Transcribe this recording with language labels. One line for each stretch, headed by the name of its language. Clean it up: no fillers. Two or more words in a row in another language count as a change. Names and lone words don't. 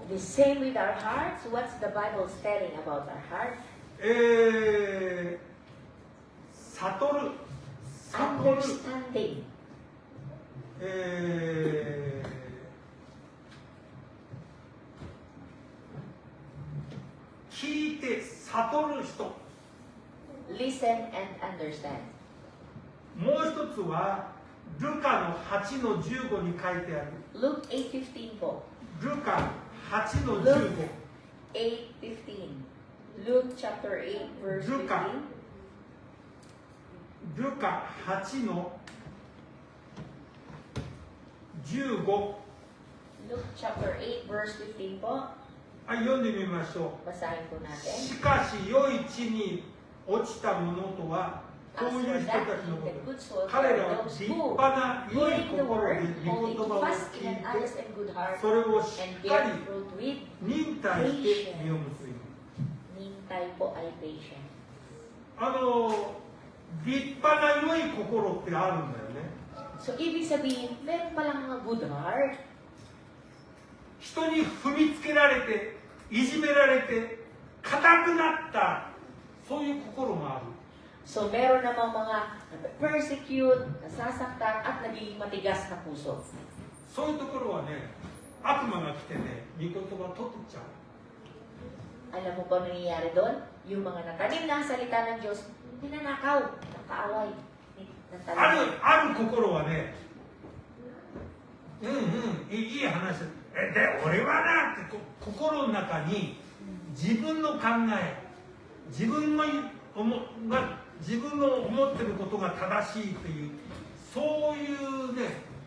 English: The same with our hearts. What's the Bible telling about our heart?
Japanese: 悟る
English: Understanding.
Japanese: 聞いて悟る人。
English: Listen and understand.
Japanese: もう一つはルカの8の15に書いてある。
English: Luke 8:15 po.
Japanese: ルカ8の15。
English: 8:15. Luke chapter 8 verse 15.
Japanese: ルカ8の15。
English: Luke chapter 8 verse 15 po.
Japanese: はい、読んでみましょう。
Filipino: Basahin po natin.
Japanese: しかし良い地に落ちたものとは
English: As
Japanese: こういう人
English: for
Japanese: た
English: that,
Japanese: ちのこ
English: the
Japanese: と
English: good souls
Japanese: 彼
English: are
Japanese: らは
English: those
Japanese: 立
English: who,
Japanese: 派な良い
English: hearing the
Japanese: 心
English: word,
Japanese: で御
English: only
Japanese: 言葉
English: to
Japanese: を
English: fast
Japanese: 聞
English: in
Japanese: い
English: an
Japanese: て
English: honest and good heart,
Japanese: それをし
English: and
Japanese: っか
English: bear
Japanese: り
English: fruit with
Japanese: 忍耐して実を結び
Filipino: nintay po ay patient.
Japanese: 立派な良い心ってあるんだよね。
Filipino: So, ibig sabihin, meron palang mga
English: good heart.
Japanese: 人に踏みつけられていじめられて硬くなったそういう心もある。
Filipino: So, meron namang mga persecute, nasasaktan, at nagiging matigas na puso.
Japanese: そういうところはね、悪魔が来てね、御言葉取ってっちゃう。
Filipino: Alam mo ba nangyayari doon? Yung mga natanim na ang salita ng Diyos, ninanakaw, nakaaway, ng
Japanese: ある心はね、いい話。で、俺はなって心の中に自分の考え、自分の思ってることが正しいという、そういうね、